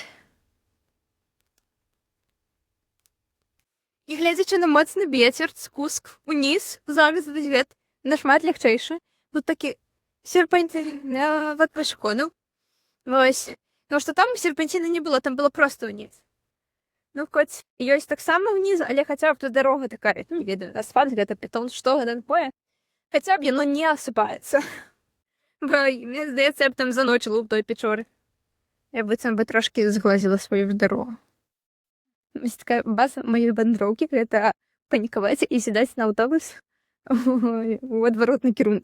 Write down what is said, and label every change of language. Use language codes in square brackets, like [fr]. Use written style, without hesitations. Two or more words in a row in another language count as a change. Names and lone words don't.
[uk] І глядячи на моцний вітер, спуск униз, зараз йде на шмат легчайше. Тут такі серпантини від пішоходів. Ось. Тому що там серпантини не було, там було просто вниз. Ну, [be] хоць ёсць таксама ўніз, але хаця б тут дарога такая, ну, не ведаю, асфальт, гэта бетон, што гэта такое. Хаця б яно не асыпаецца. Бо, мне здаецца, я б там заночыла ў той печоры. Я быццам бы трошкі зглазіла сваю ж дарогу. Вось такая база маёй вандроўкі — гэта панікаваць і сядаць на аўтобус у адваротны кірунак.